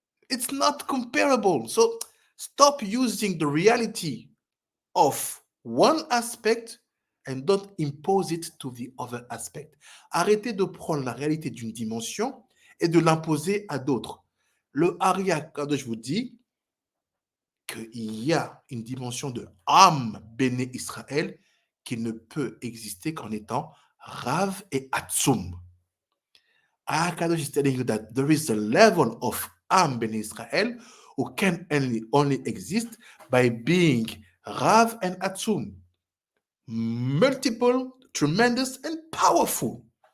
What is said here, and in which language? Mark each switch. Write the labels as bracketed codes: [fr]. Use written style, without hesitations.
[en] It's not comparable. So stop using the reality of one aspect and don't impose it to the other aspect. [fr] Arrêtez de prendre la réalité d'une dimension et de l'imposer à d'autres. Le Haria Kadosh vous dit qu'il y a une dimension de Am Bnei Israël qui ne peut exister qu'en étant Rav et Atzum. [en] Kadosh is telling you that there is a level of Am Bnei Israel who can only exist by being Rav and Atzum. Multiple, tremendous, and powerful.